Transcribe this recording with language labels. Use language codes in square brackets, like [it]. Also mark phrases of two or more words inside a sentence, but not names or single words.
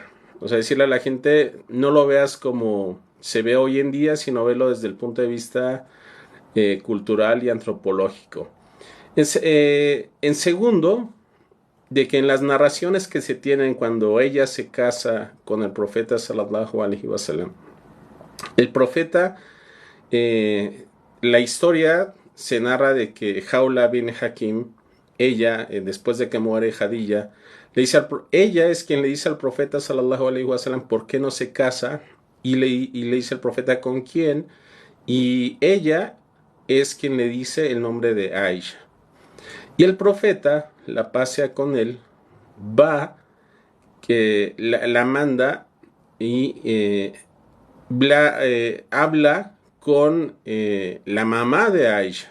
[es] O sea, decirle a la gente, no lo veas como se ve hoy en día, sino verlo desde el punto de vista cultural y antropológico. En segundo, de que en las narraciones que se tienen cuando ella se casa con el profeta [ar] صلى الله عليه وسلم, [es] el profeta, eh, la historia se narra de que Jaula bin Hakim, ella, después de que muere Jadilla, ella es quien le dice al profeta [ar] صلى الله عليه وسلم [es] por qué no se casa y le dice al profeta con quién y ella es quien le dice el nombre de Aisha. Y el profeta, la paz sea con él, va, que la manda y habla con la mamá de Aisha.